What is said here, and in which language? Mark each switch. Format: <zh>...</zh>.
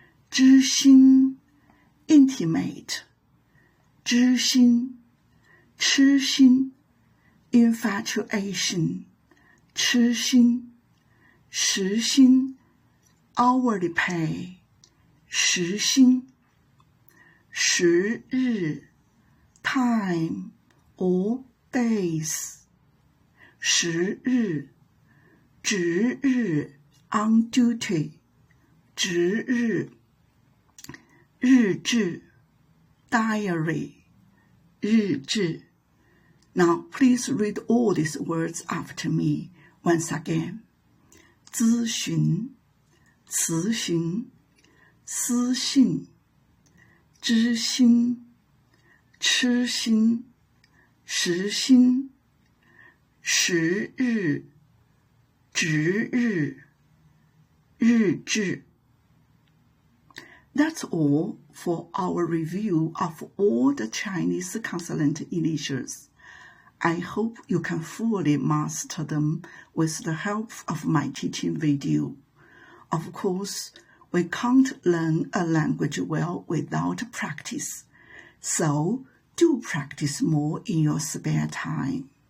<zh>知心</zh> <en>intimate</en> <zh>知心痴心</zh> <en>infatuation</en> <zh>痴心时薪</zh> <en>hourly pay</en> <zh>时薪时日</zh> <en>time or days</en> <zh>时日值日</zh> <en>on duty,</en> <zh>值日，日志</zh> <en>diary,</en> <zh>日志。</zh> <en>Now please read all these words after me once again.</en> <zh>咨询，咨询，私信，知心，痴心，时心，时日，值日，日志。</zh> <en>That's all for our review of all the Chinese consonant initials. I hope you can fully master them with the help of my teaching video. Of course, we can't learn a language well without practice, so do practice more in your spare time.</en>